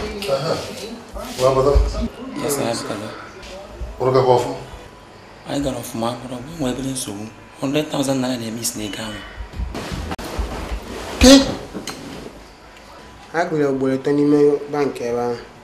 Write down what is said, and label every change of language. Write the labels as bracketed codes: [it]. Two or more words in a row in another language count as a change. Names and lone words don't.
[en] Aha. Wa mother? Yes, sir, I have to go. What do you go for? [ig] Anyị gara ọfụma, mana ọ bụ nwere obere nsogbu. [en] Hundred thousand naira [ig] na-eme isi n'ego ahụ. Ke? Ha gụnyere ugboro atọ n'ime bank ebe ahụ.